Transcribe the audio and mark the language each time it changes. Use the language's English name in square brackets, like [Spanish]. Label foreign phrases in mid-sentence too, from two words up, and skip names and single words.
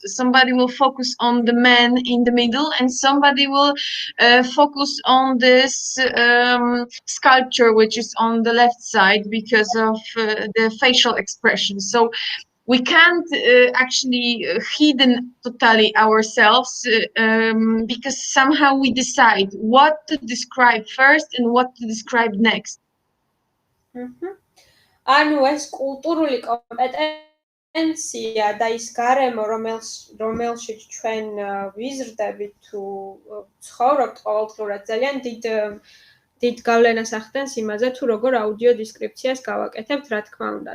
[English] Somebody will focus on the man in the middle and somebody will focus on this sculpture, which is on the left side because of the facial expression. So we can't actually hidden totally ourselves because somehow we decide what to describe first and what to describe next. [Georgian] ანუ ეს კულტურული კომპეტენცია და ის გარემო, რომელშიც ჩვენ ვიზრდებით თუ ცხოვრობთ ყოველდღურად ძალიან დიდ გავლენას ახდენს იმაზე, თუ როგორ აუდიო დესკრიფციას გავაკეთებთ, რა თქმა უნდა.